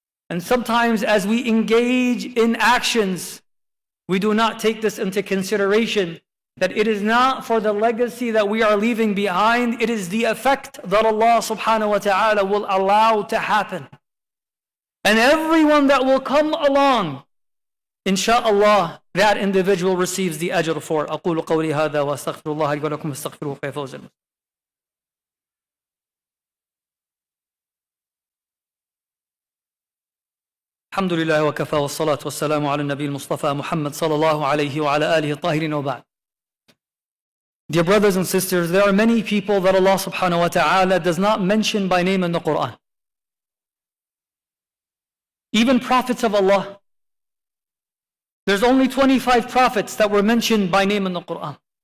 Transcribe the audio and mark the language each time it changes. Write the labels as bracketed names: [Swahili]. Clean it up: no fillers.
[English] And sometimes as we engage in actions, we do not take this into consideration, that it is not for the legacy that we are leaving behind, it is the effect that Allah subhanahu wa ta'ala will allow to happen. And everyone that will come along, insha'Allah, that individual receives the ajr for. [Arabic] أقول قولي هذا وأستغفر الله لي ولكم استغفروه فيفوز المسلمون. الحمد لله وكفى والصلاة والسلام على النبي المصطفى محمد صلى الله عليه وعلى آله الطاهرين وبعد. [English] Dear brothers and sisters, there are many people that Allah subhanahu wa ta'ala does not mention by name in the Quran. Even prophets of Allah. There's only 25 prophets that were mentioned by name in the Quran.